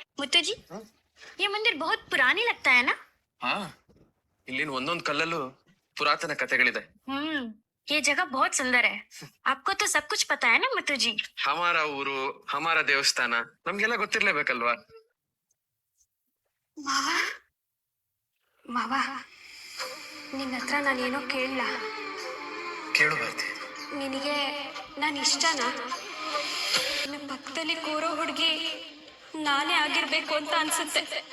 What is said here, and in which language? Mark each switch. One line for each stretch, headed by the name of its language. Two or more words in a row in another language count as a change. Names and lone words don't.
Hindi: मुत्तू जी, ये मंदिर बहुत पुरानी लगता है ना?
Kannada: ಹಾ, ಇಲ್ಲಿನ ಒಂದೊಂದ್ ಕಲ್ಲಲ್ಲೂ ಪುರಾತನ ಕಥೆಗಳಿದೆ.
Hindi: ये जगह बहुत सुंदर है। आपको तो सब कुछ पता है ना मुत्तू जी?
Kannada: ಹಮಾರ ಊರು, ಹಮಾರ ದೇವಸ್ಥಾನ ನಮ್ಗೆಲ್ಲ ಗೊತ್ತಿರ್ಲೇಬೇಕಲ್ವಾ? ಮಾವ ಮಾವ, ನಿನ್ನ ಹತ್ರ ನಾನೇನೋ ಕೇಳಲ್ಲ. ಕೇಳು ಭಾರತಿ. ನಿನಗೆ ನಾನು ಇಷ್ಟನಾ? ನನ್ನ ಪಕ್ಕದಲ್ಲಿ ಕೂರೋ ಹುಡುಗಿ ನಾನೇ ಆಗಿರ್ಬೇಕು ಅಂತ ಅನ್ಸುತ್ತೆ.